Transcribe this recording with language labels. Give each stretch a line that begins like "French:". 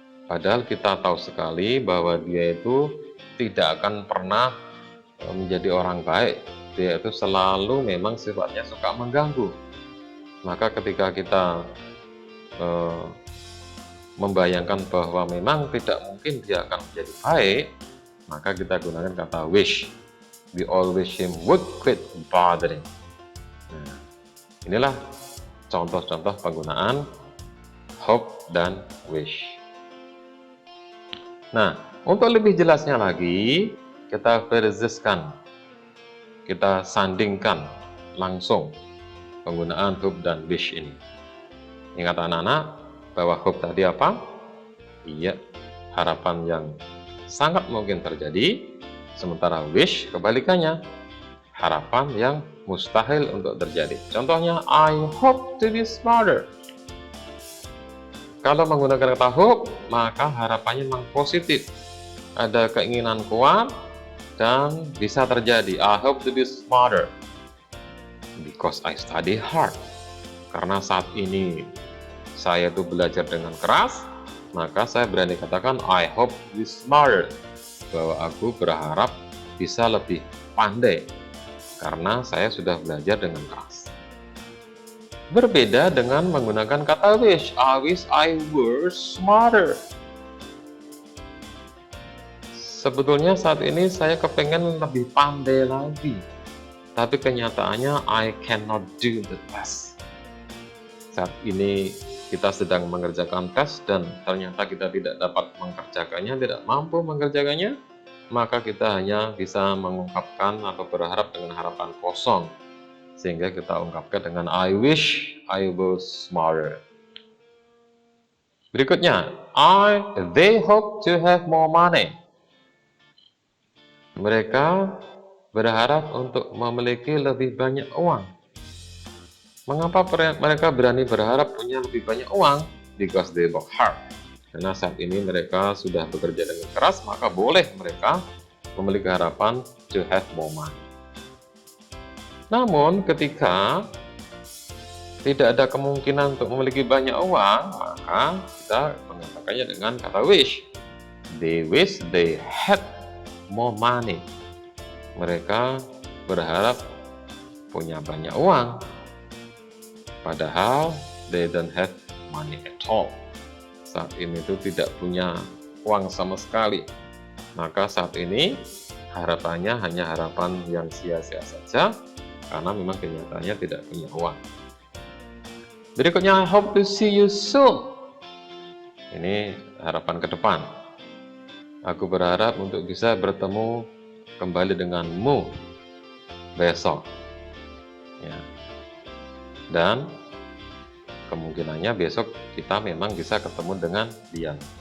Indonesian: Padahal kita tahu sekali bahwa dia itu tidak akan pernah menjadi orang baik. Dia itu selalu memang sifatnya suka mengganggu. Maka ketika kita membayangkan bahwa memang tidak mungkin dia akan menjadi baik, maka kita gunakan kata wish.
English: We all wish him would quit bothering.
Indonesian: Nah, inilah contoh-contoh penggunaan hope dan wish. Nah, untuk lebih jelasnya lagi, kita verseskan, kita sandingkan langsung penggunaan hope dan wish ini. Ingat anak-anak, bahwa hope tadi apa? Iya, harapan yang sangat mungkin terjadi, sementara wish kebalikannya, harapan yang mustahil untuk terjadi. Contohnya,
English: I hope to be smarter.
Indonesian: Kalau menggunakan kata hope, maka harapannya memang positif. Ada keinginan kuat dan bisa terjadi.
English: I hope to be smarter because I study hard.
Indonesian: Karena saat ini saya itu belajar dengan keras, maka saya berani katakan
English: I hope to be smarter.
Indonesian: Bahwa aku berharap bisa lebih pandai karena saya sudah belajar dengan keras. Berbeda dengan menggunakan kata wish.
English: I wish I were smarter.
Indonesian: Sebetulnya saat ini saya kepengen lebih pandai lagi. Tapi kenyataannya
English: I cannot do the best.
Indonesian: Saat ini kita sedang mengerjakan tes dan ternyata kita tidak dapat mengerjakannya, tidak mampu mengerjakannya, maka kita hanya bisa mengungkapkan atau berharap dengan harapan kosong. Sehingga kita ungkapkan dengan
English: I wish I was smarter.
Indonesian: Berikutnya,
English: they hope to have more money.
Indonesian: Mereka berharap untuk memiliki lebih banyak uang. Mengapa mereka berani berharap punya lebih banyak uang?
English: Because they work hard.
Indonesian: Karena saat ini mereka sudah bekerja dengan keras, maka boleh mereka memiliki harapan
English: to have more money.
Indonesian: Namun ketika tidak ada kemungkinan untuk memiliki banyak uang, maka kita mengatakannya dengan kata wish.
English: They wish they had more money.
Indonesian: Mereka berharap punya banyak uang, padahal
English: they don't have money at all.
Indonesian: Saat ini itu tidak punya uang sama sekali. Maka saat ini harapannya hanya harapan yang sia-sia saja, karena memang kenyataannya tidak punya uang. Berikutnya,
English: I hope to see you soon.
Indonesian: Ini harapan ke depan. Aku berharap untuk bisa bertemu kembali denganmu besok. Ya. Dan kemungkinannya besok kita memang bisa ketemu dengan dia.